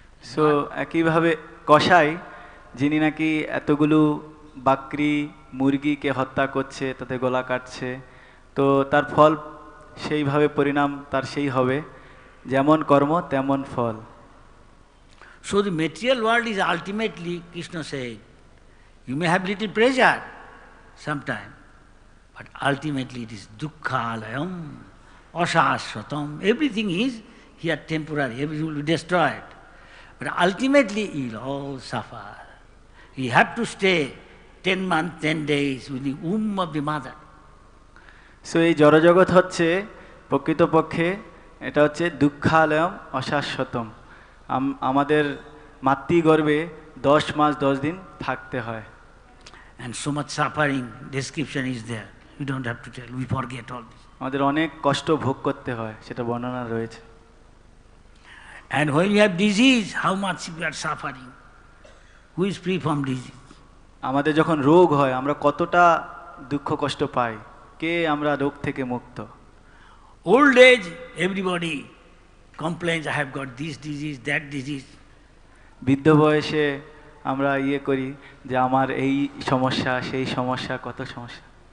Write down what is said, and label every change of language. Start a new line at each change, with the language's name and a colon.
Bangla: So একইভাবে কসাই যিনি নাকি এতগুলো বাকরি মুরগিকে হত্যা করছে, তাতে গলা কাটছে, তো তার ফল সেইভাবে পরিণাম তার সেই হবে, যেমন কর্ম তেমন ফল।
English: So the material world is ultimately, Krishna said, you may have little pleasure sometime, but ultimately it is dukkhalayam, asashvatam. Everything is here temporary, everything will be destroyed. But ultimately you will all suffer. You have to stay 10 months, 10 days with the womb of the mother.
Bangla: So এই জড়জগৎ হচ্ছে প্রকৃতপক্ষে এটা হচ্ছে দুঃখালয়ম অশাশ্বতম। আমাদের মাতৃগর্ভে 10 মাস 10 দিন থাকতে হয়।
English: And so much suffering, description is there. You don't have to tell, we forget all this.
Bangla: আমাদের অনেক কষ্ট ভোগ করতে হয়, সেটা বর্ণনা রয়েছে।
English: And when you have disease, how much you are suffering? Who is free from disease?
Bangla: আমাদের যখন রোগ হয় আমরা কতটা দুঃখ কষ্ট পাই, কে আমরা রোগ থেকে মুক্ত?
English: Old age, everybody complains, I have got this disease, that disease.
Bangla: বৃদ্ধ বয়সে আমরা করি যে আমার এই সমস্যা সেই সমস্যা, কত সমস্যা।